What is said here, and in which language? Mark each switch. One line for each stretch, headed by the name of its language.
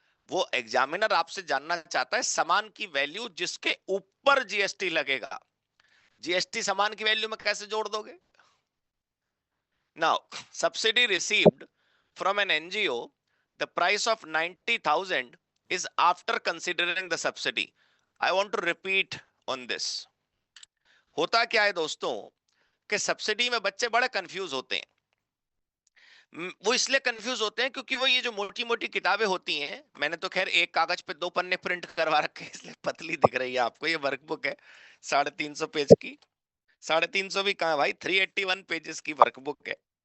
Hindi: वो एग्जामिनर आपसे जानना चाहता है सामान की वैल्यू जिसके ऊपर जीएसटी लगेगा। जीएसटी सामान की वैल्यू में कैसे जोड़ दोगे?
English: Now subsidy received from an NGO the price of 90,000 is after considering the subsidy. I want to repeat on this.
Hindi: होता क्या है दोस्तों कि सब्सिडी में बच्चे बड़े कंफ्यूज होते हैं। वो इसलिए कंफ्यूज होते हैं क्योंकि वो ये जो मोटी मोटी किताबें होती हैं, मैंने तो खैर एक कागज पे 2 पन्ने प्रिंट करवा रखे हैं इसलिए पतली दिख रही है आपको। ये वर्कबुक है 350 पेज की। 350 भी कहां भाई, 381 पेजेस की वर्कबुक है।